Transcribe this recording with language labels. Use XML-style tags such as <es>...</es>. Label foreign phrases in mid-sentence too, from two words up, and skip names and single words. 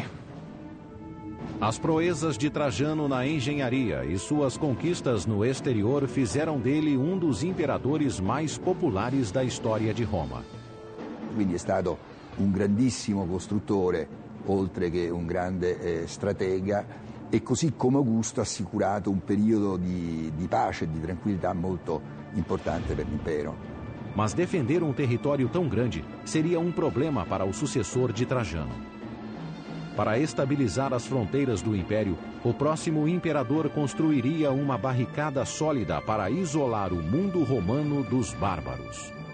<pt>As proezas de Trajano na engenharia e suas conquistas no exterior fizeram dele um dos imperadores mais populares da história di Roma.</pt> <it>Quindi è stato un grandissimo costruttore, oltre che un grande stratega, e così come Augusto ha assicurato un periodo di pace e di tranquillità molto importante per l'impero.</it> <pt>Mas defender um território tão grande seria um problema para o sucessor de Trajano. Para estabilizar as fronteiras do império, o próximo imperador construiria uma barricada sólida para isolar o mundo romano dos bárbaros.</pt>